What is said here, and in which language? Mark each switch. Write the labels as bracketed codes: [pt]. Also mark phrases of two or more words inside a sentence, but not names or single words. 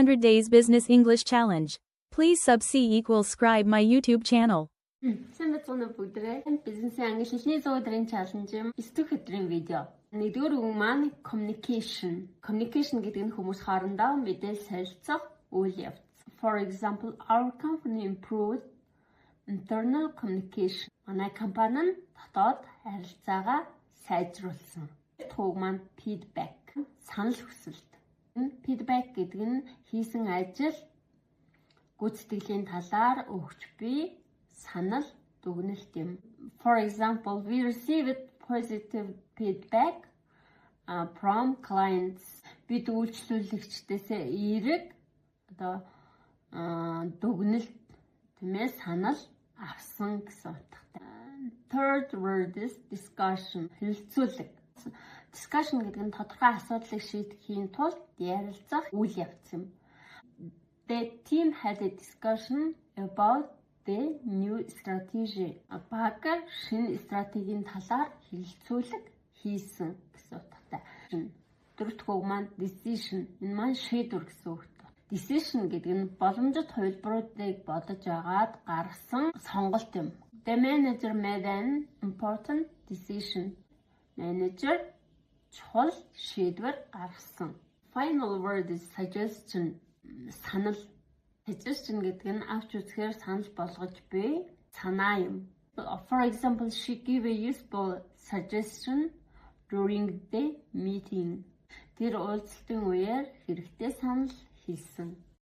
[en] 100 Days Business English Challenge. Please subscribe my YouTube channel. [mn] Сайн бацгаана бүгдээ. Бизнесийн англи хэлний 100 өдрийн challenge 9 өдрийн видео. Нэгдүгээр үг маань communication. Communication гэдэг нь хүмүүс хоорондоо мэдээлэл солилцох үйл явц. [en] For example, our company improved internal communication. [mn] Манай компани нь дотоод харилцаагаа сайжруулсан. Үг маань feedback. Санал хүсэлт. Feedback гэдэг нь хийсэн ажил гүйцэтгэлийн талаар өгч буй санал дүгнэлт юм. [en] For example, we received positive feedback from clients. [mn] Бид үйлчлүүлэгчдээс эерэг дүгнэлт тиймээ санал авсан гэсэн утгатай. [en] Third word is discussion. [mn] Хэлэлцүүлэг. Discussion гэдэг нь тодорхой асуудлыг шийдэхийн тулд ярилцах үйл явц юм. [en] The team had a discussion about the new strategy. [mn] Баг шинэ стратегийн талаар хэлэлцүүлэг хийсэн гэсэн утгатай. Дөрөвт үг маань decision. Энэ маань шийдвэр гэсэн үг. Decision гэдэг нь боломжит хувилбаруудыг бодож агаад гаргасан сонголт юм. [en] The manager made an important decision. [mn] Manager чухал шийдвэр гаргасан. [en] Final word is suggestion. [mn] Санал. Suggestion гэдэг нь авч үзэхээр санал болгож буй санаа юм. [en] For example, she gave a useful suggestion during the meeting. [mn] Тэр уулзалтын үеэр хэрэгтэй санал хэлсэн.